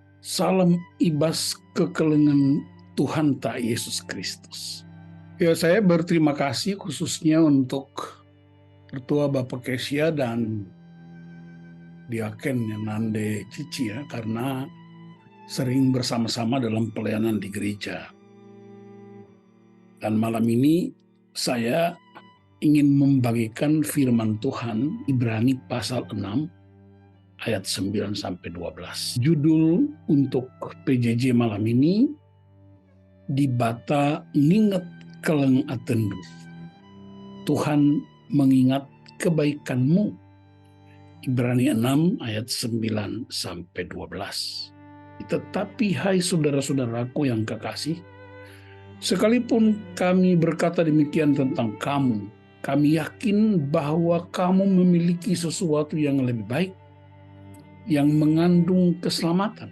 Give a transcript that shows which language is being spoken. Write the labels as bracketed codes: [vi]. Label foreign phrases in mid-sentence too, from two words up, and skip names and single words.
[btx] Salam ibas kekelengan Tuhan tak Yesus Kristus. [id] Ya, saya berterima kasih khususnya untuk Ketua Bapak Kesia dan Diaken Nande Cici ya, karena sering bersama-sama dalam pelayanan di gereja. Dan malam ini saya ingin membagikan firman Tuhan Ibrani pasal 6 ayat 9-12. Judul untuk PJJ malam ini, [btx] Dibata nginget keleng atendu. [id] Tuhan mengingat kebaikanmu. Ibrani 6 ayat 9-12. Tetapi hai saudara-saudaraku yang kekasih, sekalipun kami berkata demikian tentang kamu, kami yakin bahwa kamu memiliki sesuatu yang lebih baik, yang mengandung keselamatan.